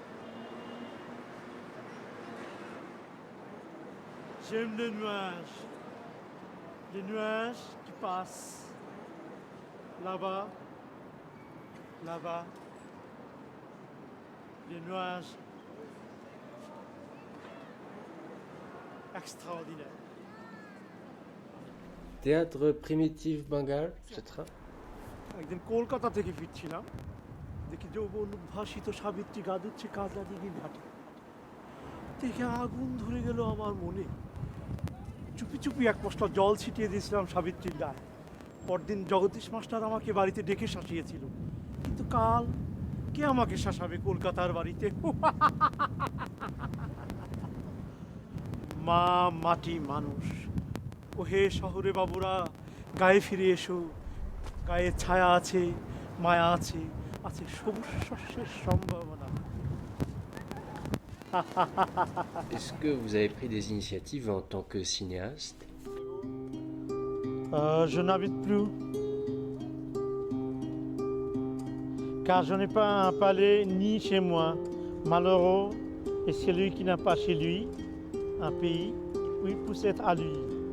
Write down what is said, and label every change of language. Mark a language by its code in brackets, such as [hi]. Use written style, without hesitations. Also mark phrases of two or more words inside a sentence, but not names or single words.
[fr] J'aime les nuages qui passent. Là-bas, là-bas, les nuages extraordinaires. Théâtre primitif Bengal, etc. [bn] একদিন কলকাতা থেকে ফিরছিলাম, দেখি যৌবন উদ্ভাসিত সাবিত্রী গা দিচ্ছে কাজলা দিঘির ঘাটে। দেখে আগুন ধরে গেল আমার মনে। চুপি চুপি এক পশলা জল ছিটিয়ে দিয়েছিলাম সাবিত্রীর গায়ে। পরদিন জগদীশ মাস্টার আমাকে বাড়িতে ডেকে শাসিয়েছিল, কিন্তু কাল কে আমাকে শাসাবে কলকাতার বাড়িতে? মা মাটি মানুষ, ও হে শহরে বাবুরা, গায়ে ফিরে এসো। গায়ে ছায়া আছে, মায়া আছে, আছে সবুজ শস্যের সম্ভাবনা। [fr] Est-ce que vous avez pris des initiatives en tant que cinéaste? Je n'habite plus, car je n'ai pas un palais ni chez moi. Malheureux est celui qui n'a pas chez lui un pays où il puisse être à lui.